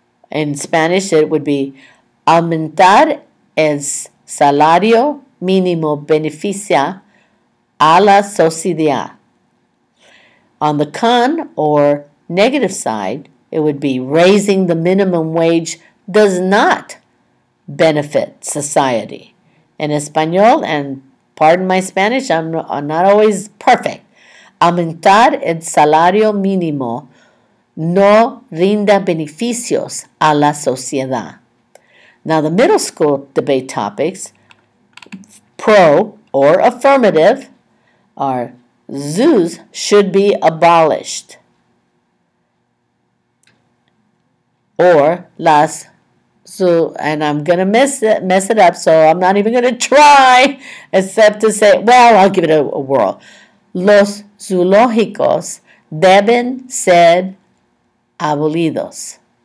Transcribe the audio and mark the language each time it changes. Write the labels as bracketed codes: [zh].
[en] In Spanish, it would be [es] aumentar el salario mínimo beneficia a la sociedad. [en] On the con or negative side, it would be raising the minimum wage does not benefit society. In Espanol, and pardon my Spanish, I'm not always perfect. [es] Aumentar el salario mínimo no rinda beneficios a la sociedad. [en] Now the middle school debate topics, pro or affirmative, are zoos should be abolished, or las. So, and I'm going to mess it up, so I'm not even going to try, except to say, well, I'll give it a whirl. [es] Los zoológicos deben ser abolidos.